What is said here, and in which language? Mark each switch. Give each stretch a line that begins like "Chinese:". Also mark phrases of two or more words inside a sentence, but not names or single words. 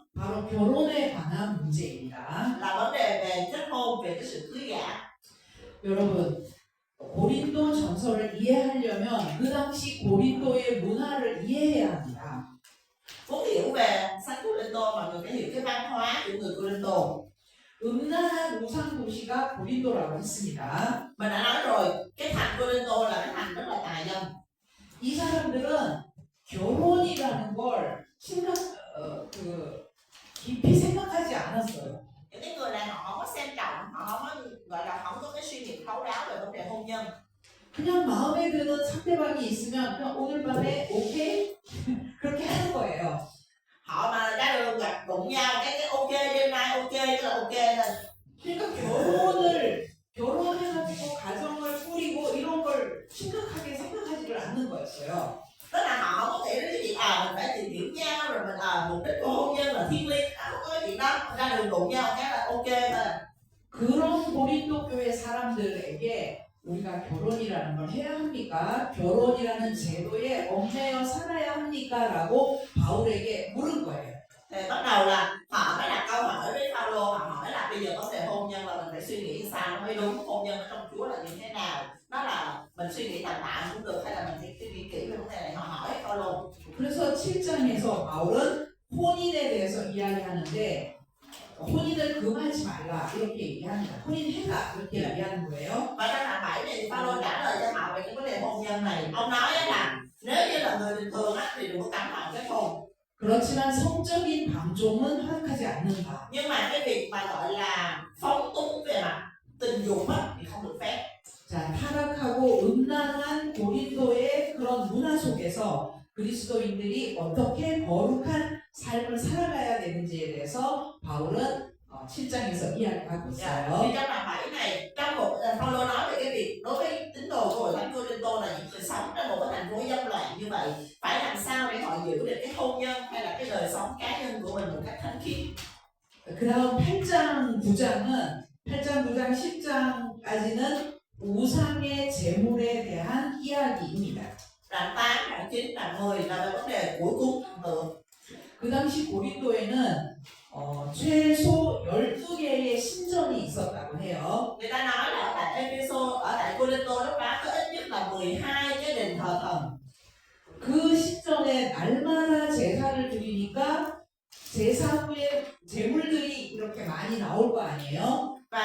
Korean: 바로 결혼에 관한 문제입니다.
Vietnamese: là vấn đề về kết hôn, về cái sự cưới gả.
Korean: 여러분, 고린도 전설을 이해하려면 그 당시 고린도의 문화를 이해해야 합니다.
Vietnamese: Muốn hiểu về sách Cô-rinh-tô mọi người phải hiểu cái văn hóa của người Cô-rinh-tô.
Korean: 음란한 우상 도시가 고린도라고 했습니다.
Vietnamese: Mình đã nói rồi, cái thành Cô-rinh-tô là cái thành rất là tà dâm.
Korean: 이 사람들은 결혼이라는 걸 깊이 생각하지 않았어요.
Vietnamese: Những cái người này họ không có xem trọng, họ không có gọi là không có cái suy nghĩ thấu đáo về vấn đề hôn nhân.
Korean: 그냥 마음에 드는 상대방이 있으면 그냥 오늘 밤에 오케이? 그렇게 하는 거예요.
Vietnamese: Họ mà ra đường gặp đụng nhau cái ok đêm nay ok tức là ok thôi.
Korean: 그러니까 결혼해가지고 가정을 꾸리고 이런 걸 심각하게 생각하지를 않는 거였어요.
Vietnamese: Tức là họ không có nghĩ đến cái chuyện mình phải tìm hiểu nhau rồi mình mục đích của hôn nhân là thiêng liêng, không có cái chuyện đó. Ra đường đụng nhau cái là ok thôi.
Korean: 그런 고린도 교회 사람들에게 우리가 결혼이라는 걸 해야 합니까? 결혼이라는 제도에 얽매여 살아야 합니까? 라고 바울에게 물은 거예요.
Vietnamese: Thì bắt đầu là họ mới đặt câu hỏi với Phaolô, họ hỏi là bây giờ vấn đề hôn nhân là mình phải suy nghĩ sao nó mới đúng, hôn nhân ở trong Chúa là như thế nào, nó là mình suy nghĩ tạm tạm cũng được hay là mình phải suy nghĩ kỹ về vấn đề này, họ hỏi Phaolô.
Korean: 그래서 7장에서 바울은 혼인에 대해서 이야기하는데 혼인을 금하지 말라 이렇게 얘기합니다. 혼인해라 이렇게 얘기하는 거예요.
Vietnamese: Và trong đoạn 7 này thì Phaolô trả lời cho họ về cái vấn đề hôn nhân này. Ông nói là nếu như là người bình thường thì đừng có cấm họ kết hôn.
Korean: 그렇지만 성적인 방종은 허락하지 않는다.
Vietnamese: Nhưng mà cái việc mà gọi là phóng túng về mặt tình dục thì không được phép.
Korean: 자, 타락하고 음란한 고린도의 그런 문화 속에서 그리스도인들이 어떻게 거룩한 삶을 살아가야 되는지에 대해서 바울은 7장에서 이야기하고
Vietnamese: Thì
Korean: 있어요.
Vietnamese: trong đoạn 7 này, trong một Phaolô nói về cái việc đối với tín đồ của hội thánh Cô-rinh-tô là những người sống trong một cái thành phố dâm loạn như vậy, phải làm sao để họ giữ được cái hôn nhân hay là cái đời sống cá nhân của mình một cách thánh khiết.
Korean: 그 다음 8장, 9장, 10장까지는 우상의 제물에 대한 이야기입니다.
Vietnamese: Đoạn 8, đoạn 9, đoạn 10 là về vấn đề của cúng thần tượng.
Korean: 그 당시 고린도에는 최소 12개의 신전이 있었다고 해요.
Vietnamese: Người ta nói là ở tại Ephesos, ở tại Cô-rinh-tô lúc đó có ít nhất là 12 cái đền thờ thần.
Korean: 그 신전에 날마다 제사를 드리니까 제사 후에 제물들이 이렇게 많이 나올 거 아니에요?